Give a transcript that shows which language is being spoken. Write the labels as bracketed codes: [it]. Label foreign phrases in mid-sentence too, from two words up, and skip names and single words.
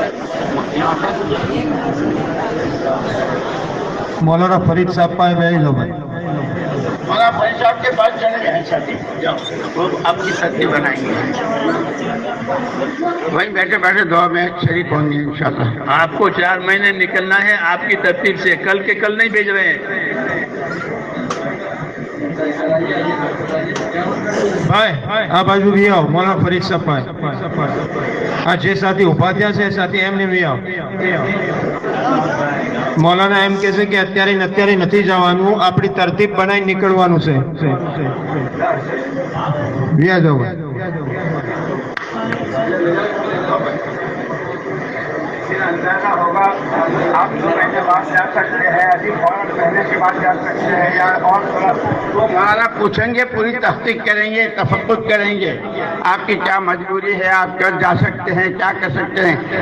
[ur] مولانا فرید صاحب پائے بیٹھ لو بھائی. مولانا فرید صاحب کے پاس چلے گئے ساتھی، وہ آپ کی ساتھی بنائیں گے. وہیں بیٹھے بیٹھے دعا میں شریک ہوں گے انشاءاللہ. آپ کو 4 مہینے نکلنا ہے آپ کی ترتیب سے، کل کے کل نہیں بھیج رہے ہیں. [gu] આ બાજુ બી આવો. મોલાના ફરીદ સાહેબ આ જે સાથી ઉભા થયા છે સાથી એમને બી આવો. મૌલાના એમ કહે છે કે અત્યારે ને અત્યારે નથી જવાનું, આપણી તરતીબ બનાવી નીકળવાનું છે. બી જાઓ. [ur] اندازہ ہوگا آپ 2 مہینے بعد جا سکتے ہیں، ابھی فوراً مہینے کے بعد جا سکتے ہیں، یا اور تھوڑا تو ہمارا پوچھیں گے، پوری تحقیق کریں گے، تفقد کریں گے آپ کی کیا مجبوری ہے، آپ کیا جا سکتے ہیں، کیا کر سکتے ہیں.